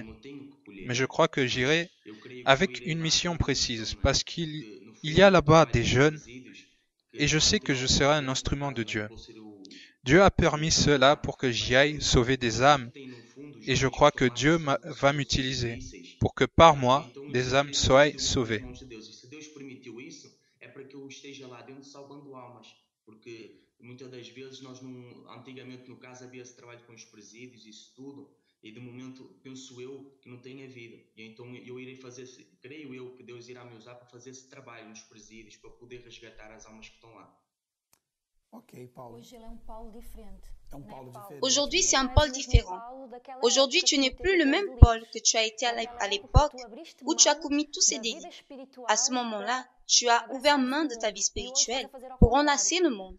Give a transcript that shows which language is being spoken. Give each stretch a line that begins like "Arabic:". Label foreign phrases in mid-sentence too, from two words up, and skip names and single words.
French: Mais je crois que j'irai avec une mission précise, parce qu'il y a là-bas des jeunes, et je sais que je serai un instrument de Dieu. Dieu a permis cela pour que j'y aille sauver des âmes, et je crois que Dieu va m'utiliser pour que par moi, des âmes soient sauvées.
Portuguese: Muitas das vezes nós antigamente no caso havia esse trabalho com os presídios e isso tudo, e de momento penso eu que não tem havido. E então eu irei fazer, creio eu que Deus irá me usar para fazer esse trabalho nos presídios para poder resgatar as almas que estão lá.
French: Aujourd'hui, c'est un Paul différent. Aujourd'hui, tu n'es plus le même Paul que tu as été à l'époque où tu as commis tous ces délits. À ce moment-là, tu as ouvert main de ta vie spirituelle pour enlacer le monde.